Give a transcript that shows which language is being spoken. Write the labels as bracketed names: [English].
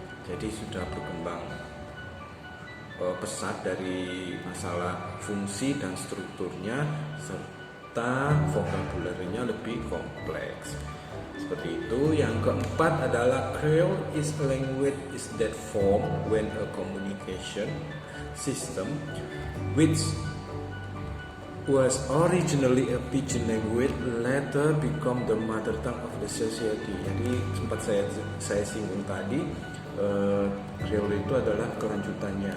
[Indonesian] Jadi sudah berkembang pesat dari masalah fungsi dan strukturnya, serta vokabularinya lebih kompleks. Seperti itu. Yang keempat adalah [English] Creole is a language is that form when a communication system which was originally a pidgin language later become the mother tongue of the society. [Indonesian] Jadi sempat saya singgung tadi, Creole itu adalah kelanjutannya.